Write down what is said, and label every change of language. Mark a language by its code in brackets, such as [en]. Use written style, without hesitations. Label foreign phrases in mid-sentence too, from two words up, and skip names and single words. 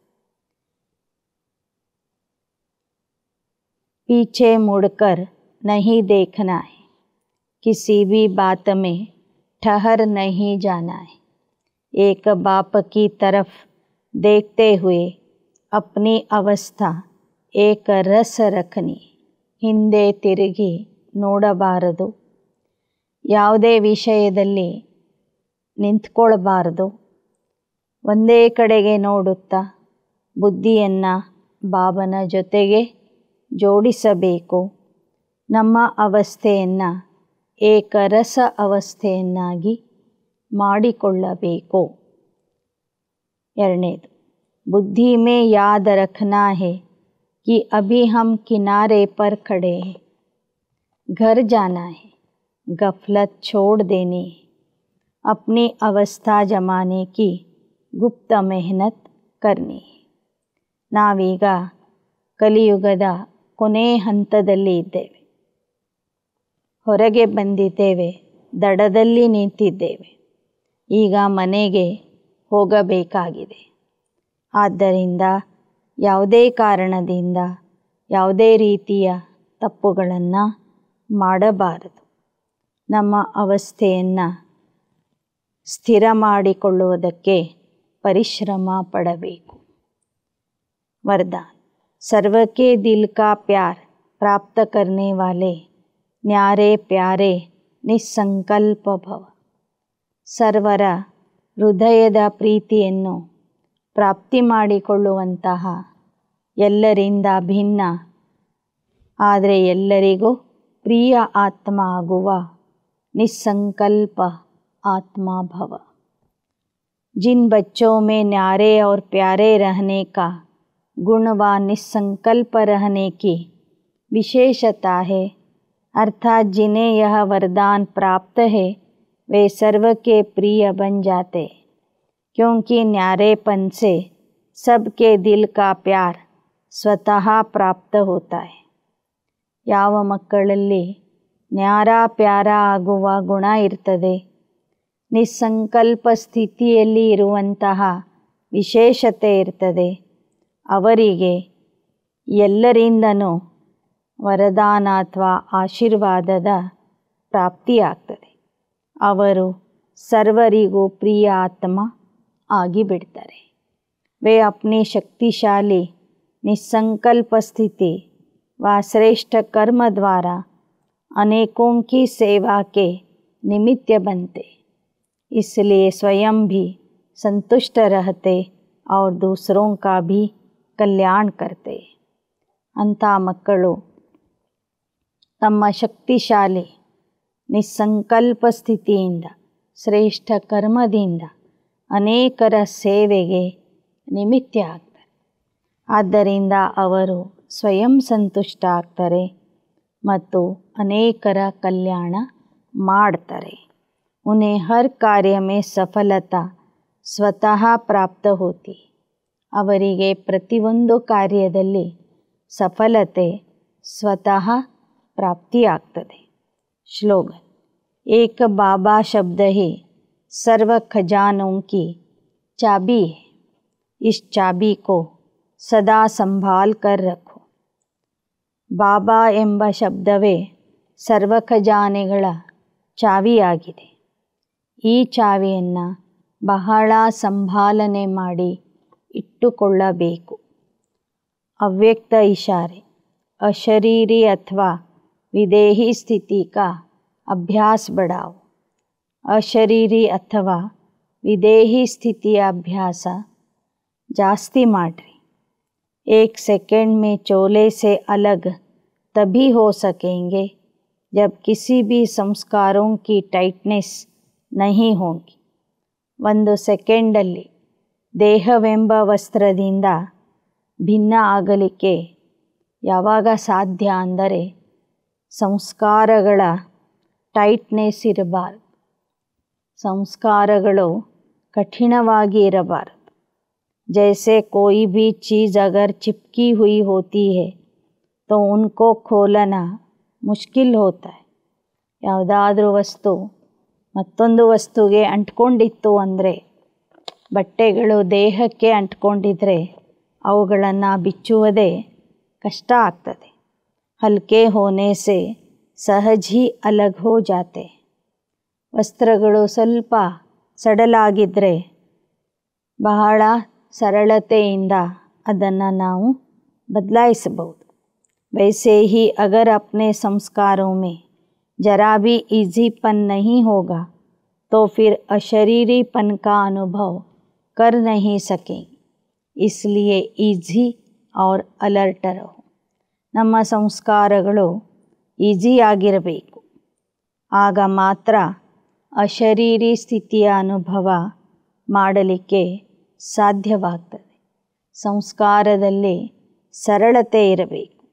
[hi] पीछे मुड़कर नहीं देखना है. किसी भी बात में ठहर नहीं जाना है. एक बाप की तरफ देखते हुए अपनी अवस्था एक रस रखनी. [kn] ಹಿಂದೆ ತಿರುಗಿ ನೋಡಬಾರದು. ಯಾವುದೇ ವಿಷಯದಲ್ಲಿ ನಿಂತ್ಕೊಳ್ಬಾರದು. ಒಂದೇ ಕಡೆಗೆ ನೋಡುತ್ತಾ ಬುದ್ಧಿಯನ್ನು ಬಾಬನ ಜೊತೆಗೆ ಜೋಡಿಸಬೇಕು. ನಮ್ಮ ಅವಸ್ಥೆಯನ್ನು ಏಕರಸ ಅವಸ್ಥೆಯನ್ನಾಗಿ ಮಾಡಿಕೊಳ್ಳಬೇಕು. ಎರಡನೇದು, [hi] बुद्धि में याद रखना है कि अभी हम किनारे पर खड़े हैं. घर जाना है, गफलत छोड़ देनी है. अपनी अवस्था जमाने की गुप्त मेहनत करनी है. [kn] ನಾವೀಗ ಕಲಿಯುಗದ ಕೊನೆ ಹಂತದಲ್ಲಿ ಇದ್ದೇವೆ. ಹೊರಗೆ ಬಂದಿದ್ದೇವೆ, ದಡದಲ್ಲಿ ನಿಂತಿದ್ದೇವೆ. ಈಗ ಮನೆಗೆ ಹೋಗಬೇಕಾಗಿದೆ. ಆದ್ದರಿಂದ ಯಾವುದೇ ಕಾರಣದಿಂದ ಯಾವುದೇ ರೀತಿಯ ತಪ್ಪುಗಳನ್ನು ಮಾಡಬಾರದು. ನಮ್ಮ ಅವಸ್ಥೆಯನ್ನು ಸ್ಥಿರ ಮಾಡಿಕೊಳ್ಳುವುದಕ್ಕೆ ಪರಿಶ್ರಮ ಪಡಬೇಕು. [hi] वरदान. सर्व के दिल का प्यार प्राप्त करने वाले न्यारे प्यारे निसंकल्प भव. [kn] ಸರ್ವರ ಹೃದಯದ ಪ್ರೀತಿಯನ್ನು ಪ್ರಾಪ್ತಿ ಮಾಡಿಕೊಳ್ಳುವಂತಹ, ಎಲ್ಲರಿಂದ ಭಿನ್ನ ಆದರೆ ಎಲ್ಲರಿಗೂ ಪ್ರಿಯ ಆತ್ಮ ಆಗುವ [hi] निसंकल्प आत्मा भव. जिन बच्चों में न्यारे और प्यारे रहने का गुण व निसंकल्प रहने की विशेषता है, अर्थात जिन्हें यह वरदान प्राप्त है, वे सर्व के प्रिय बन जाते, क्योंकि न्यारेपन से सबके दिल का प्यार स्वतः प्राप्त होता है. [kn] ಯಾವ ಮಕ್ಕಳಲ್ಲಿ ನ್ಯಾರ ಪ್ಯಾರ ಆಗುವ ಗುಣ ಇರ್ತದೆ, ನಿಸ್ಸಂಕಲ್ಪ ಸ್ಥಿತಿಯಲ್ಲಿ ಇರುವಂತಹ ವಿಶೇಷತೆ ಇರ್ತದೆ, ಅವರಿಗೆ ಎಲ್ಲರಿಂದನೂ ವರದಾನ ಅಥವಾ ಆಶೀರ್ವಾದದ ಪ್ರಾಪ್ತಿಯಾಗ್ತದೆ. ಅವರು ಸರ್ವರಿಗೂ ಪ್ರಿಯ ಆತ್ಮ ಆಗಿಬಿಡ್ತಾರೆ. [hi] वे अपनी शक्तिशाली निसंकल्प स्थिति व श्रेष्ठ कर्म द्वारा अनेकों की सेवा के निमित्त बनते, इसलिए स्वयं भी संतुष्ट रहते और दूसरों का भी कल्याण करते. [kn] ಅಂಥ ಮಕ್ಕಳು ತಮ್ಮ ಶಕ್ತಿಶಾಲಿ ನಿಸ್ಸಂಕಲ್ಪ ಸ್ಥಿತಿಯಿಂದ, ಶ್ರೇಷ್ಠ ಕರ್ಮದಿಂದ ಅನೇಕರ ಸೇವೆಗೆ ನಿಮಿತ್ತ ಆಗ್ತಾರೆ. ಆದ್ದರಿಂದ ಅವರು ಸ್ವಯಂ ಸಂತುಷ್ಟ ಆಗ್ತಾರೆ ಮತ್ತು ಅನೇಕರ ಕಲ್ಯಾಣ ಮಾಡ್ತಾರೆ. [hi] उन्हें हर कार्य में सफलता स्वतः प्राप्त होती. [kn] ಅವರಿಗೆ ಪ್ರತಿಯೊಂದು ಕಾರ್ಯದಲ್ಲಿ ಸಫಲತೆ ಸ್ವತಃ ಪ್ರಾಪ್ತಿಯಾಗ್ತದೆ. [hi] श्लोगन. एक बाबा शब्द ही सर्व खजानों की चाबी है. इस चाबी को सदा संभाल कर रखो. [kn] ಬಾಬಾ ಎಂಬ ಶಬ್ದವೇ ಸರ್ವ ಖಜಾನೆಗಳ ಚಾವಿಯಾಗಿದೆ. ಈ ಚಾವಿಯನ್ನು ಬಹಳ ಸಂಭಾಲನೆ ಮಾಡಿ ಇಟ್ಟುಕೊಳ್ಳಬೇಕು. [hi] अव्यक्त इशारे अशरीरी अथवा विदेही स्थिति का अभ्यास बढ़ाओ. अशरीरी अथवा विदेही स्थितिಯ अभ्यास [kn] ಜಾಸ್ತಿ ಮಾಡಿರಿ. [hi] एक सेकंड में चोले से अलग तभी हो सकेंगे जब किसी भी संस्कारों की टाइटनेस नहीं होगी. [kn] ಒಂದು ಸೆಕೆಂಡಲ್ಲಿ ದೇಹವೆಂಬ ವಸ್ತ್ರದಿಂದ ಭಿನ್ನ ಆಗಲಿಕ್ಕೆ ಯಾವಾಗ ಸಾಧ್ಯ ಅಂದರೆ ಸಂಸ್ಕಾರಗಳ ಟೈಟ್ನೆಸ್ ಇರಬಾರದು, ಸಂಸ್ಕಾರಗಳು ಕಠಿಣವಾಗಿ ಇರಬಾರದು. [hi] जैसे कोई भी चीज़ अगर चिपकी हुई होती है तो उनको खोलना मुश्किल होता है. [kn] ಯಾವುದಾದ್ರೂ ವಸ್ತು ಮತ್ತೊಂದು ವಸ್ತುಗೆ ಅಂಟ್ಕೊಂಡಿತ್ತು ಅಂದರೆ, ಬಟ್ಟೆಗಳು ದೇಹಕ್ಕೆ ಅಂಟ್ಕೊಂಡಿದ್ರೆ ಅವುಗಳನ್ನು ಬಿಚ್ಚುವುದೇ ಕಷ್ಟ ಆಗ್ತದೆ. [hi] हल्के होने से सहज ही अलग हो जाते. [kn] ವಸ್ತ್ರಗಳು ಸ್ವಲ್ಪ ಸಡಲಾಗಿದ್ದರೆ ಬಹಳ ಸರಳತೆಯಿಂದ ಅದನ್ನು ನಾವು ಬದಲಾಯಿಸಬಹುದು. [hi] वैसे ही अगर अपने संस्कारों में जरा भी ईजीपन नहीं होगा तो फिर अशरीरीपन का अनुभव कर नहीं सकेंगे. इसलिए ಈಜಿ और अलर्ट रहो. [kn] ನಮ್ಮ ಸಂಸ್ಕಾರಗಳು ಈಜಿಯಾಗಿರಬೇಕು. ಆಗ ಮಾತ್ರ ಅಶರೀರಿ ಸ್ಥಿತಿಯ ಅನುಭವ ಮಾಡಲಿಕ್ಕೆ ಸಾಧ್ಯವಾಗ್ತದೆ. ಸಂಸ್ಕಾರದಲ್ಲಿ ಸರಳತೆ ಇರಬೇಕು.